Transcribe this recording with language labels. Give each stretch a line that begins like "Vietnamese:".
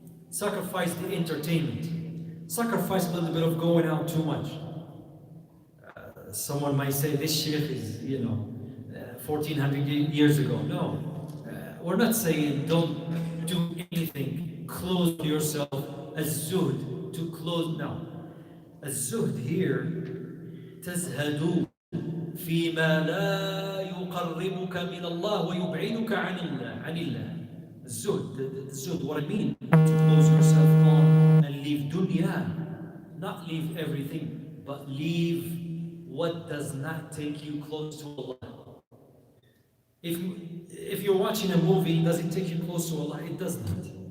English: Sacrifice the entertainment. Sacrifice a little bit of going out too much. Someone might say this sheikh is, 1400 years ago. No, we're not saying don't do anything. Close yourself as zuhd to close. No, as zuhd here.
Arabic: تزهد فيما لا يقربك من الله ويبعدك عن الله.
English: الزهد, what I mean, to close yourself on and leave dunya, not leave everything, but leave what does not take you close to Allah. If you're watching a movie, does it take you close to Allah? It does not.